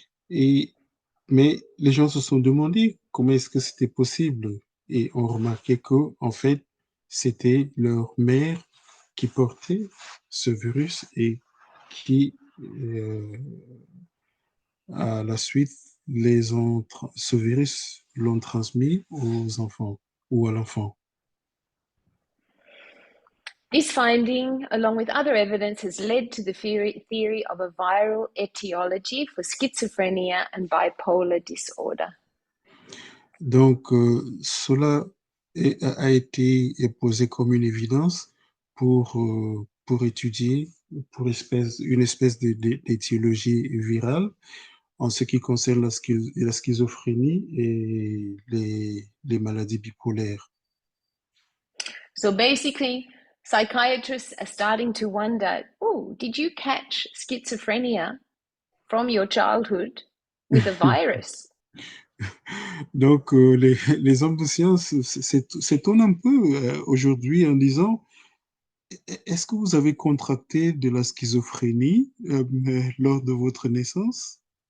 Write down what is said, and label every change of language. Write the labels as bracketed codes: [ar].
[fr] Mais les gens se sont demandé comment est-ce que c'était possible et ont remarqué que, en fait, c'était leur mère qui portait ce virus et qui, à la suite, ce virus l'ont transmis aux enfants ou à l'enfant. [en] This finding, along with other evidence, has led to the theory of a viral etiology for schizophrenia and bipolar disorder. [fr] Donc, cela a été posé comme une évidence pour étudier une espèce d'étiologie virale en ce qui concerne la schizophrénie et les maladies bipolaires. [en] So basically, psychiatrists are starting to wonder, oh, did you catch schizophrenia from your childhood with a virus? [fr] Donc, les hommes de science s'étonnent un peu aujourd'hui en disant, est-ce que vous avez contracté de la schizophrénie lors de votre naissance?